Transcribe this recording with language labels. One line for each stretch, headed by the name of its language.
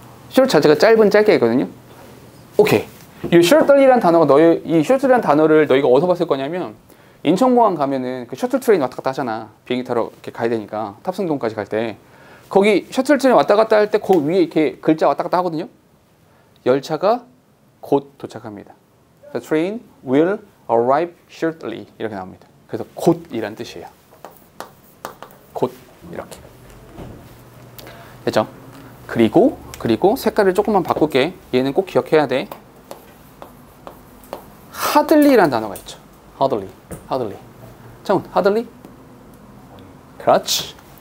Korean: short 자체가 짧게 있거든요. 오케이. 이 shortly라는 단어가 이 shortly라는 단어를 너희가 어디서 봤을 거냐면 인천공항 가면은 그 셔틀 트레인 왔다 갔다 하잖아. 비행기 타러 이렇게 가야 되니까 탑승동까지 갈 때 거기 셔틀 트레인 왔다 갔다 할 때 그 위에 이렇게 글자 왔다 갔다 하거든요. 열차가 곧 도착합니다.
English: The train will arrive shortly
Korean: 이렇게 나옵니다. 그래서 곧이란 뜻이에요. 곧 이렇게 됐죠? 그리고 색깔을 조금만 바꿀게. 얘는 꼭 기억해야 돼. hardly라는 단어가 있죠. hardly. 자, hardly. 그렇지.